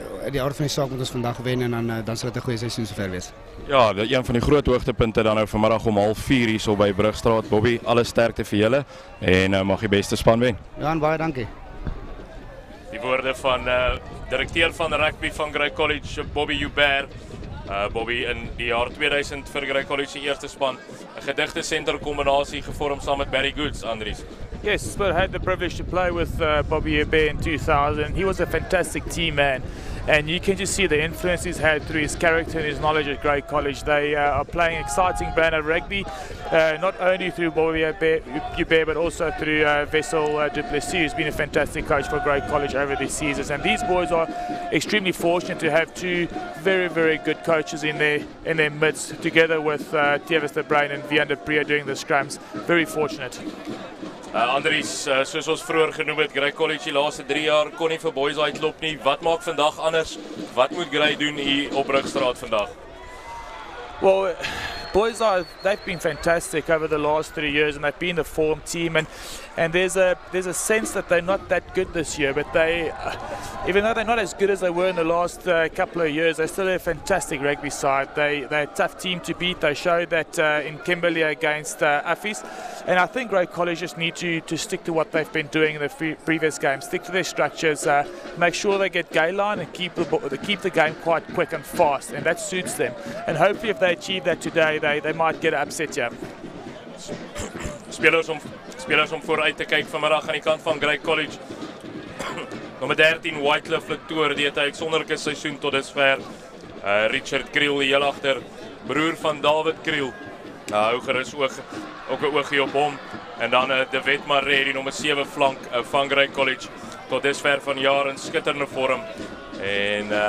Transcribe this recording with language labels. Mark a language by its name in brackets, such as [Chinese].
[Afrikaans] Die aard van die saak moet ons vandag wen en dan sal dit 'n goeie seisoen sover wees. Ja, een van die groot hoogtepunte dan nou vanmiddag om 3:30 hierso by Brugstraat. Bobby, alle sterkte vir julle en mag die beste span wen. Ja, baie dankie. Die woorde van direkteur van rugby van Grey College, Bobby Hubert. Bobby in die jaar 2000 vir Grey College se eerste span 'n gedigte senter kombinasie gevorm saam met Barry Goods, Andries. [English] Yes, but I had the privilege to play with Bobby Hubert in 2000. He was a fantastic team man, and you can just see the influence he's had through his character and his knowledge at Grey College. They are playing exciting brand of rugby, not only through Bobby Hubert, but also through Wessel du Plessis, who's been a fantastic coach for Grey College over these seasons. And these boys are extremely fortunate to have two very, very good coaches in their midst, together with Thewes de Bruin and Vian de Priya doing the scrums. Very fortunate. [Afrikaans] Andries, soos ons vroeër genoem het, Grey College die laaste 3 jaar kon nie vir Boys uitloop nie. Wat maak vandag anders? Wat moet Grey doen hier op Brugstraat vandag? [English] Well, Boys they've been fantastic over the last 3 years, and they've been the form team, and there's a sense that they're not that good this year, but they, even though they're not as good as they were in the last couple of years, they're still a fantastic rugby side. They're a tough team to beat. They showed that in Kimberley against Affis, and I think Grey College just need to stick to what they've been doing in the previous games, stick to their structures, make sure they get gay line and keep the game quite quick and fast, and that suits them. And hopefully if they achieve that today, they might get upset here. [Afrikaans] Spelers om vooruit te kyk vanmiddag aan die kant van Grey College. Nommer 13 Wycliffe Latour, die het 'n uitsonderlike seisoen tot dusver. Richard Kriel die heel agter, broer van David Kriel. Hou gerus ook 'n oogie op hom. En dan De Wet Maree, die nommer 7 flank van Grey College. Tot dusver van jaar in skitterende vorm. En